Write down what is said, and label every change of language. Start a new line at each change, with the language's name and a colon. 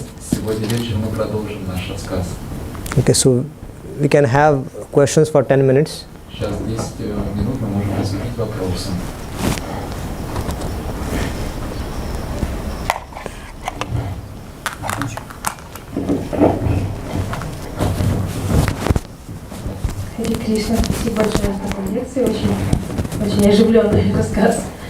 Russian: Сегодня вечером мы продолжим наш рассказ.
English: Okay, so we can have questions for 10 minutes.
Russian: Сейчас 10 минут мы можем посвятить вопросам. Хари Кришна, спасибо большое за такую лекцию, очень оживленный рассказ.